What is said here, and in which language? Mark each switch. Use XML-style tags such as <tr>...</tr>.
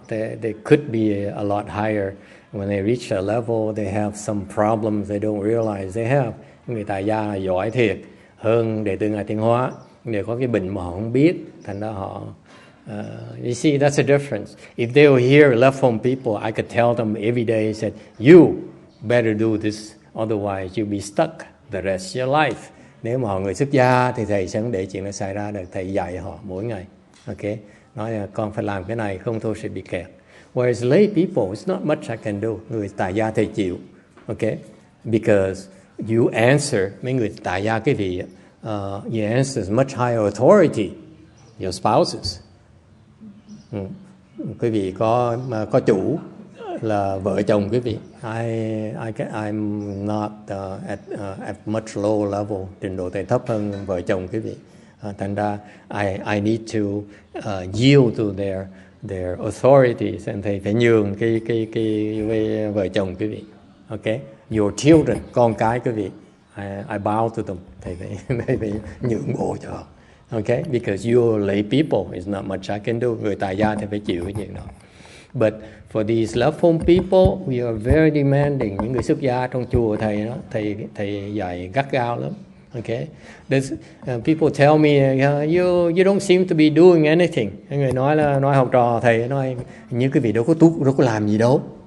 <en>They could be a lot higher. When they reach a level, they have some problems they don't realize they have.</en> <vi>Người tại gia là giỏi thiệt hơn đệ tử Ngài Tiến Hóa, đều có cái bệnh mà họ không biết, thành ra họ</vi> <en>you see that's a difference. If they were here left-form people, I could tell them every day, said you better do this, otherwise you'll be stuck the rest of your life.</en> <vi>Nếu mà họ người xuất gia thì thầy sẽ không để chuyện nó xảy ra được, thầy dạy họ mỗi ngày. Okay, nói là con phải làm cái này không thôi sẽ bị kẹt.</vi> <en>Whereas lay people, it's not much I can do.</en> <vi>Người tại gia thầy chịu, okay,</vi> <en>because you answer,</en> <vi>mấy người tại gia cái vị,</vi> <en>you answer much higher authority, your spouses.</en> <vi>Quý vị có chủ là vợ chồng quý vị.</vi> <en>I'm not at much lower level,</en> <vi>trình độ thầy thấp hơn vợ chồng quý vị. Thành ra</vi> <en>I need to yield to their authorities, and</en> <vi>thầy phải nhường cái vợ chồng quý vị.</vi> <en>Okay, your children,</en> <vi>con cái quý vị,</vi> <en>I bow to them.</en> <vi>Thầy phải nhượng bộ cho họ.</vi> <en>Okay, because you lay people, it's not much I can do.</en> <vi>Người tại gia thì phải chịu cái chuyện đó.</vi> <en>But for these left-form people, we are very demanding.</en> <vi>Những người xuất gia trong chùa thầy đó, thầy dạy gắt gao lắm.</vi> <en>Okay, people tell me you don't seem to be doing anything.</en> <vi>Người nói học trò thầy nói như cái vị đâu có làm gì đâu.</vi>